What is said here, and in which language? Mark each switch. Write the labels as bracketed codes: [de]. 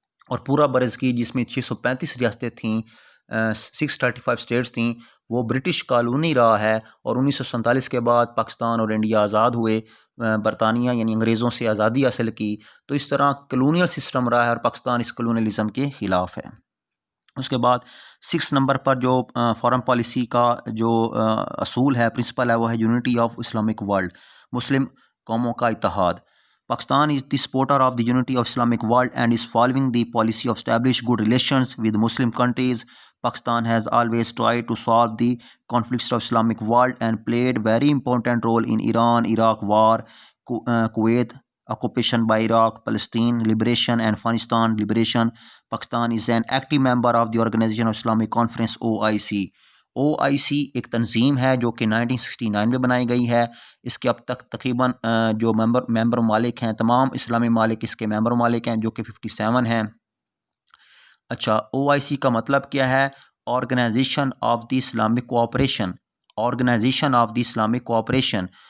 [ur] اور پورا برصغیر جس میں 635 ریاستیں تھیں، 635 اسٹیٹس تھیں، وہ برٹش کالونی رہا ہے، اور 1947 کے بعد پاکستان اور انڈیا آزاد ہوئے، برطانیہ یعنی انگریزوں سے آزادی حاصل کی۔ تو اس طرح کلونیل سسٹم رہا ہے اور پاکستان اس کلونیلزم کے خلاف ہے۔ اس کے بعد 6 نمبر پر جو فارن پالیسی کا جو اصول ہے، پرنسپل ہے، وہ ہے یونٹی آف اسلامک ورلڈ، مسلم قوموں کا اتحاد. [en] Pakistan is the supporter of the unity of Islamic world and is following the policy of establish good relations with Muslim countries. Pakistan has always tried to solve the conflicts of Islamic world and played very important role in Iran-Iraq war, Kuwait occupation by Iraq, Palestine liberation and Afghanistan liberation. Pakistan is an active member of the Organization of Islamic Conference OIC. [ur] OIC ایک تنظیم ہے جو کہ 1969 میں بنائی گئی ہے. اس کے اب تک تقریباً جو ممبر ممالک ہیں، تمام اسلامی ممالک اس کے ممبر ممالک ہیں، جو کہ 57 ہیں. اچھا، OIC کا مطلب کیا ہے؟ Organization of the Islamic cooperation, organization of the Islamic cooperation.